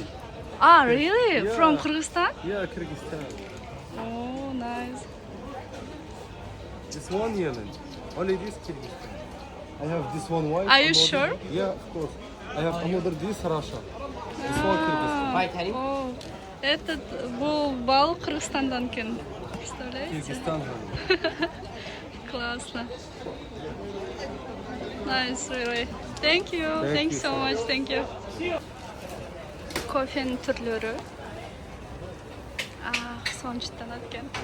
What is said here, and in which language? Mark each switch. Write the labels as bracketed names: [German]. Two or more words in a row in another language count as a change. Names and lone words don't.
[English] Ah, really? Yeah. From Kyrgyzstan? Yeah, Kyrgyzstan. Oh, nice. This one Yemen. Only this Kyrgyzstan. I have this one white. Are you another- sure? Yeah, of course. I have another this Russia. This one Kyrgyzstan. [Russian] О, этот был [Kyrgyz] бал Кыргызстандан кен. [Russian] Представляете? [English] Kyrgyzstan honey. Классно. Nice, really. Thank you. Thank you so much. Thank you. [Kyrgyz] Кофенин түрлөрү. Сончтанат экен.